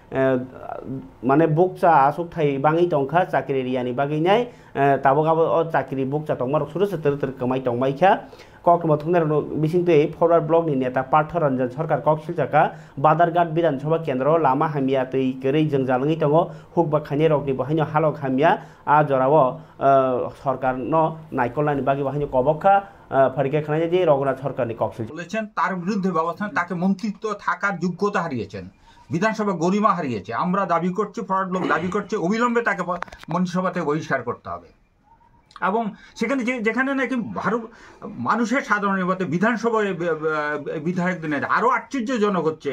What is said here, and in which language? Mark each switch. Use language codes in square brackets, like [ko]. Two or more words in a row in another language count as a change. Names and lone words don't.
[trp] माने बुकसा आसुक थाइ बाङै दंखा साख्रि रियानि बागैनाय ताबगाबो साख्रि बुकसा दंमार सुरस तर कमाइ दंमाइखा कक्टमा थुनेर बिसिंते फरवार्ड ब्लक नि नेता पार्थ रंजन सरकार कक्सिल चाका बादारघाट विधानसभा केंद्र लामा हामिया तै गरै जों जालङै दङ हुकबा खाने रकनि बहायनो हालक हामिया आ जराव सरकार न नायकलानि बागै बहायनो कबखा फरिके खानाय जे रघुनाथ सरकारनि कक्सिल [bn] বলেছেন তার বিরুদ্ধে ব্যবস্থা তাকে মন্ত্রিত্ব থাকার যোগ্যতা হারিয়েছেন বিধানসভা গরিমা হারিয়েছে আমরা দাবি করছি ফরওয়ার্ড ব্লক দাবি করছে অবিলম্বে তাকে মন্ত্রিসভা থেকে বহিষ্কার করতে হবে এবং সেখানে যেখানে নাকি ভারত মানুষের সাধারণ নির্বাচনে বিধানসভায় বিধায়কদের আরও আশ্চর্যজনক হচ্ছে